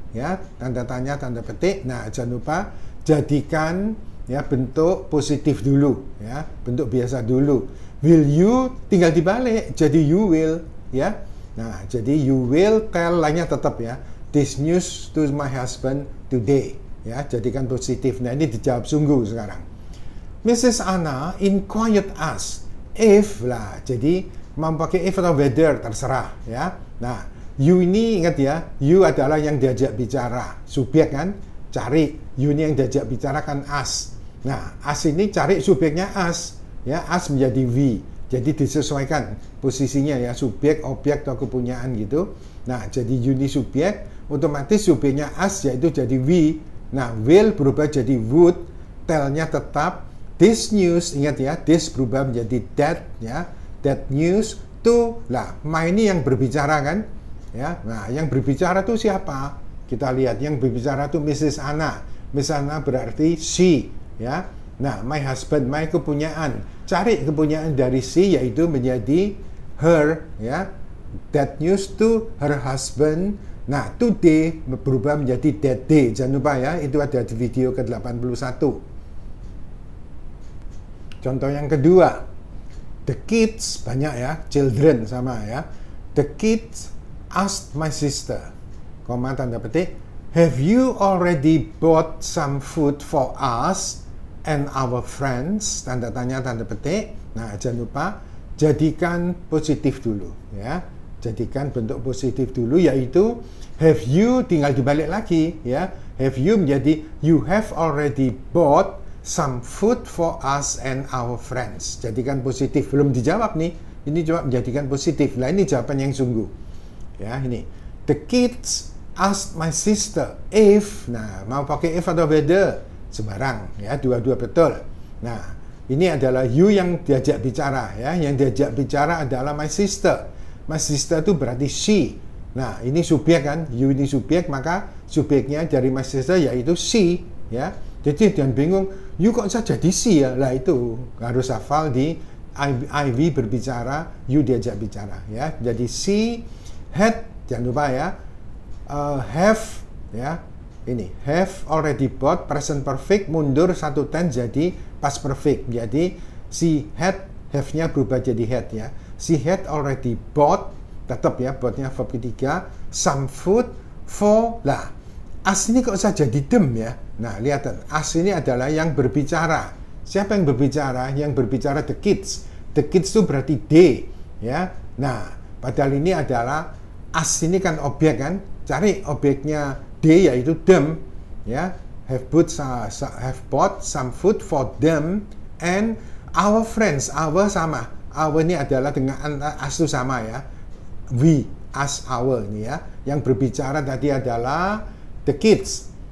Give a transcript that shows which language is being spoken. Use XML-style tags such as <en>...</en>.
<id>Ya, tanda tanya, tanda petik. Nah, jangan lupa jadikan ya bentuk positif dulu, ya, bentuk biasa dulu. Will you tinggal dibalik, jadi you will, ya. Nah, jadi you will tell, lainnya tetap ya.</id> <en>This news to my husband today, ya.</en> <id>Jadikan positif. Nah, ini dijawab sungguh sekarang.</id> <en>Mrs. Anna inquired us if</en> <id>lah, jadi mau pakai if atau whether terserah ya. Nah, you ini ingat ya, you adalah yang diajak bicara, subjek kan, cari you ini yang diajak bicara kan us. Nah, us ini cari subjeknya us ya, us menjadi we, jadi disesuaikan posisinya ya, subjek, objek atau kepunyaan gitu. Nah, jadi you ini subjek, otomatis subjeknya us yaitu jadi we. Nah, will berubah jadi would, tell-nya tetap. This news, ingat ya, this berubah menjadi that ya, that news to, lah, my ini yang berbicara kan ya. Nah, yang berbicara itu siapa? Kita lihat yang berbicara itu Mrs. Anna. Mrs. Anna berarti she ya. Nah, my husband, my kepunyaan, cari kepunyaan dari she yaitu menjadi her ya.</id> <en>That news to her husband.</en> <id>Nah, today berubah menjadi that day. Jangan lupa ya, itu ada di video ke-81. Contoh yang kedua, the kids, banyak ya, children sama ya.</id> <en>The kids asked my sister,</en> <id>koma tanda petik,</id> <en>have you already bought some food for us and our friends?</en> <id>Tanda tanya, tanda petik. Nah, jangan lupa jadikan positif dulu ya. Jadikan bentuk positif dulu, yaitu have you tinggal dibalik lagi ya.</id> <en>Have you</en> <id>menjadi</id> <en>you have already bought some food for us and our friends.</en> <id>Jadikan positif. Belum dijawab nih. Ini coba menjadikan positif. Nah, ini jawaban yang sungguh. Ya, ini.</id> <en>The kids asked my sister if.</en> <id>Nah, mau pakai if atau whether? sembarang, ya, dua-dua betul. Nah, ini adalah you yang diajak bicara, ya. Yang diajak bicara adalah my sister. My sister itu berarti she. Nah, ini subjek kan, you ini subjek, maka subjeknya dari my sister yaitu she, ya. Jadi jangan bingung, you kok bisa jadi she ya? Lah itu harus hafal di Ivy berbicara, you diajak bicara, ya. Jadi she had, jangan lupa ya, have, ya. Ini have already bought, present perfect mundur satu tense jadi past perfect. Jadi she had, have-nya berubah jadi had, ya.</id> <en>She had already bought,</en> <id>tetap ya, bought-nya verb ketiga,</id> <en>some food for, lah.</en> <id>As ini kok bisa jadi them ya. Nah, lihat, as ini adalah yang berbicara. Siapa yang berbicara? Yang berbicara the kids. The kids itu berarti they, ya. Nah, padahal ini adalah as ini kan objek kan. Cari objeknya they yaitu them, ya.</id> <en>Have bought some food for them and our friends.</en> <id>Our sama. Our ini adalah dengan as itu sama ya. We, us, our ini ya. Yang berbicara tadi adalah the kids.</id>